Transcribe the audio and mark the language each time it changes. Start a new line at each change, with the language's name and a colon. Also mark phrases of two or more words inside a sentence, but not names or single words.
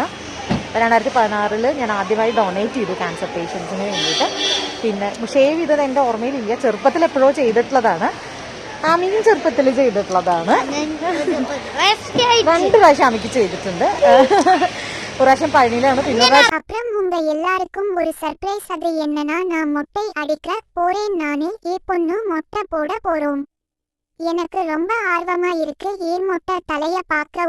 Malayalam: 2016 ഞാൻ ആദ്യമായി ഡൊണേറ്റ് ചെയ്തു
English: cancer patients
Malayalam: വേണ്ടിയിട്ട്. പിന്നെ ഷേവ് ചെയ്തത് എൻ്റെ ഓർമ്മയിലില്ല, ചെറുപ്പത്തിൽ എപ്പോഴോ ചെയ്തിട്ടുള്ളതാണ്. ആമിയും ചെറുപ്പത്തിൽ ചെയ്തിട്ടുള്ളതാണ്. 2 പ്രാവശ്യം ആമിക്ക് ചെയ്തിട്ടുണ്ട്. ஒரு പ്രാവശ്യം പഴനിയിലാണ്. പിന്നെ
Tamil: அப்புறம் உங்க எல்லாருக்கும் ஒரு சர்ப்ரைஸ். அது என்னன்னா, நான் மொட்டை அடிக்க போறேன். நானே என் பொண்ணு மொட்டை போட போறோம். எனக்கு ரொம்ப ஆர்வமா இருக்கு. ஏன் மொட்டை தலைய பார்க்க.